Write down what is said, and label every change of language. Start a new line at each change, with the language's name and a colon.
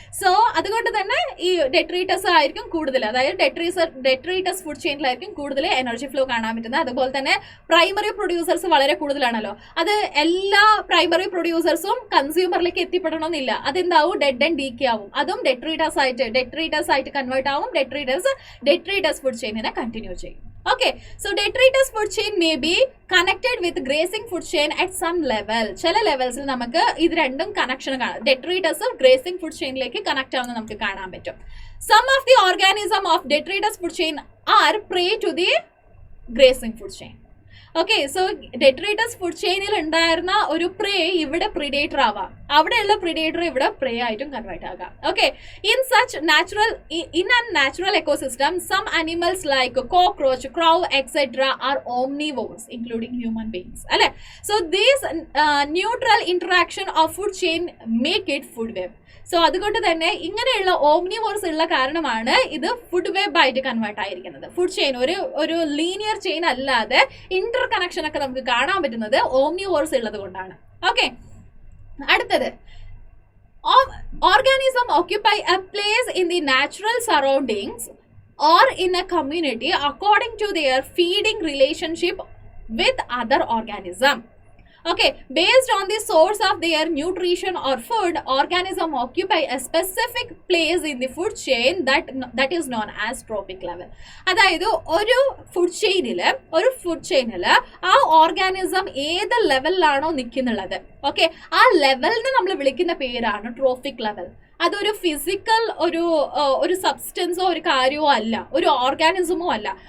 Malayalam: So അതുകൊണ്ട് തന്നെ ഈ ഡെട്രീറ്റസ് ആയിരിക്കും കൂടുതൽ, അതായത് ഡെട്രീറ്റസ് ഫുഡ് ചെയിനിലായിരിക്കും കൂടുതൽ എനർജി ഫ്ലോ കാണാൻ പറ്റുന്നത്. അതുപോലെ തന്നെ പ്രൈമറി പ്രൊഡ്യൂസേഴ്സ് വളരെ കൂടുതലാണല്ലോ. അത് എല്ലാ പ്രൈമറി പ്രൊഡ്യൂസേഴ്സും കൺസ്യൂമറിലേക്ക് എത്തിപ്പെടണമെന്നില്ല. അതെന്താവും? ഡെഡ് ആൻഡ് ഡീക്കേ ആവും. അതും ഡെട്രീറ്റസ് ആയിട്ട് കൺവേർട്ട് ആവും. ഡെട്രീറ്റസ് ഫുഡ് ചെയിനിനെ കണ്ടിന്യൂ ചെയ്യും.
English: Okay, so detritus food chain may be connected with grazing food chain at some level.
Malayalam: ചില ലെവൽസിൽ നമുക്ക് ഇത് രണ്ടും കണക്ഷൻ കാണാം. ഡെട്രീറ്റസും ഗ്രേസിംഗ് ഫുഡ് ചെയിനിലേക്ക് കണക്ട് ആവുന്നത് നമുക്ക് കാണാൻ പറ്റും.
English: Some of the organism of detritus food chain are prey to the grazing food chain.
Malayalam: Okay, so ഡെട്രീറ്റസ് food ചെയിനിൽ ഉണ്ടായിരുന്ന ഒരു പ്രേ ഇവിടെ പ്രിഡേറ്റർ ആവാം, അവിടെയുള്ള പ്രിഡേറ്റർ ഇവിടെ പ്രേ ആയിട്ടും കൺവേർട്ട് ആകാം.
English: Okay, in natural ecosystem some animals like cockroach, crow etcetera are omnivores including human beings അല്ലെ. So these neutral interaction of food chain make it food web.
Malayalam: So അതുകൊണ്ട് തന്നെ ഇങ്ങനെയുള്ള ഓംനിവോർസ് ഉള്ള കാരണമാണ് ഇത് ഫുഡ് വെബ് ആയിട്ട് കൺവേർട്ട് ആയിരിക്കുന്നത്. ഫുഡ് ചെയിൻ ഒരു ലീനിയർ ചെയിൻ അല്ലാതെ ഇന്റർ കണക്ഷൻ ഒക്കെ നമുക്ക് കാണാൻ പറ്റുന്നത് ഓംനിവോർസ് ഉള്ളത് കൊണ്ടാണ്. ഓക്കെ, അടുത്തത്
English: organism occupy a place in the natural surroundings or in a community according to their feeding relationship with other organism. Okay, based on the source of their nutrition or food, organism occupy a specific place in the food chain that is known as trophic level.
Malayalam: അതായത് ഒരു food ചെയിനില് ആ organism ഏത് ലെവലിലാണോ നിൽക്കുന്നുള്ളത്, okay, ആ ലെവലിന് നമ്മൾ വിളിക്കുന്ന പേരാണ് trophic level. അതൊരു physical ഒരു സബ്സ്റ്റൻസോ ഒരു കാര്യമോ അല്ല, ഒരു ഓർഗാനിസമോ അല്ല.